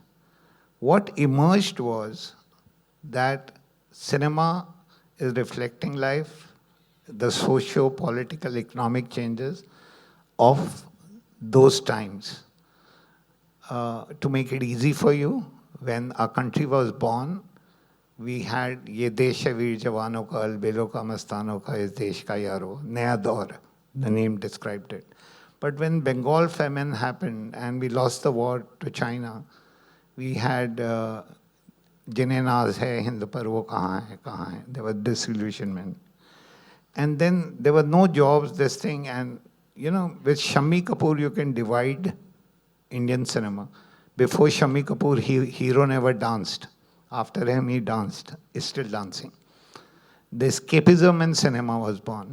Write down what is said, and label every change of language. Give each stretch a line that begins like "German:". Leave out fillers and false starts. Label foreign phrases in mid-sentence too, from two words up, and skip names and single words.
English: What emerged was that cinema is reflecting life, the socio-political, economic changes of those times. To make it easy for you, when our country was born, we had
Hindi: ये देश है वीर जवानों का, अलबेलों का, मस्तानों का, इस देश का यारो,
English: naya daur, the name described it. But when Bengal famine happened and we lost the war to China, we had
Hindi: जिन्हें नाज़ है हिंद पर वो कहाँ है.
English: There was disillusionment. And then there were no jobs, this thing, and with Shammi Kapoor you can divide Indian cinema. Before Shammi Kapoor, hero never danced. After him, he danced, is still dancing. The escapism in cinema was born.